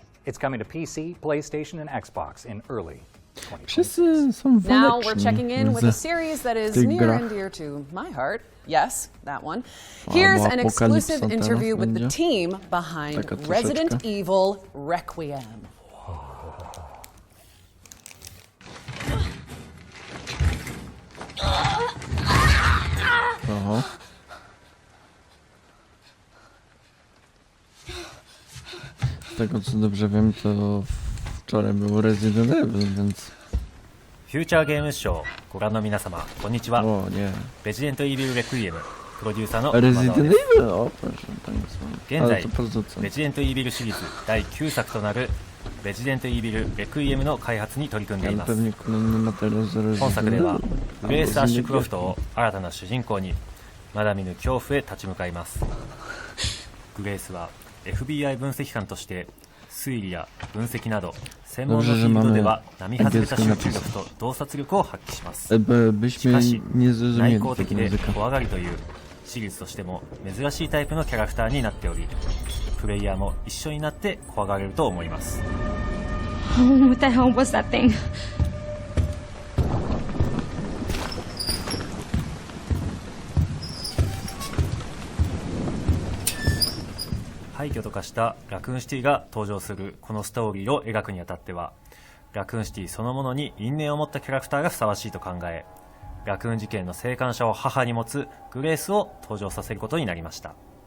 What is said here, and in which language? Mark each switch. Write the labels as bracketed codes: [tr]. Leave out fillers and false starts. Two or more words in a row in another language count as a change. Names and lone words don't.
[en] It's coming to PC, PlayStation, and Xbox in early 2026. Now we're checking in with a series that is near and dear to my heart. Yes, that one. Here's an exclusive interview with the team behind Resident Evil Requiem. Aha. [pl] Z tego co dobrze wiem, to wczoraj był Resident Evil, więc... [ja] フューチャーゲームショーご覧の皆様こんにちは。 [pl] O nie. [ja] レジデントイービルレクイエムプロデューサーの [pl] Resident [ja] 熊澤です [pl] Evil? O proszę Państwa. [ja] 現 [pl] Ale [ja] 在 [pl] to producent. [ja] レジデントイービルシリーズ第9作となるレジデントイービルレクイエムの開発に取り組んでい [pl] Ale [ja] ます。 [pl] pewnie kolejny materiał z Resident [ja] 本作で [pl] Evil. [ja] はグレース・アッシュ・クロフ [pl] Albo [ja] トを新たな主人公にまだ見ぬ恐怖へ立ち向かいます。グレースは FBI 分析官として推理や分析など専門のフィールドでは並外れた集中力と洞察力を発揮します。 [pl] Byśmy [ja] しかし [pl] nie [ja] 内 [pl] zrozumieli [ja] 向的 [pl] tego [ja] で [pl] języka. [ja] 怖がりというシリーズとしても珍しいタイプのキャラクターになっており、プレイヤーも一緒になって怖がれると思います。 [en] What the hell was that thing? [ja] 廃墟と化したラクーンシティが登場するこのストーリーを描くにあたっては、ラクーンシティそのものに因縁を持ったキャラクターがふさわしいと考え、ラクーン事件の生還者を母に持つグレースを登場させることになりました。